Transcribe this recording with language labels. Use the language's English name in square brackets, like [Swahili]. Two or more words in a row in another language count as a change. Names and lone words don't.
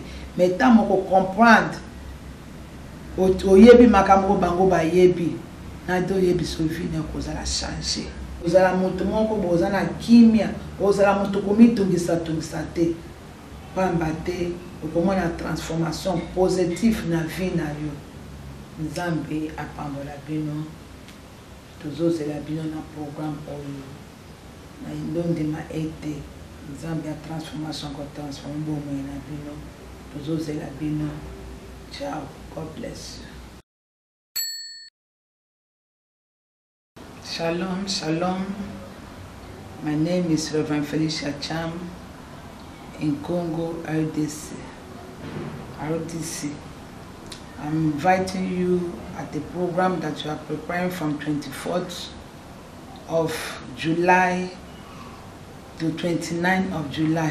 [Lingala] mais ntan moko comprendre oyebi makambo bango bayebi nade oyebi so vie na kozala change ozala moto moko boza na kimia ozala moto komitungisa te pamba te okomona [French] transformation positive [Lingala] na vie na yo nzambe apambola bino tozozela bino na programme oyo na indondema ete nzambe ya transformation kotransforme bomoi na bino tozozela bino. [English] Ciao, God bless you. Shalom, shalom. My name is Reverend Felicia Cham in Congo, RDC. I'm inviting you at the program that you are preparing from 24th of July to 29th of July.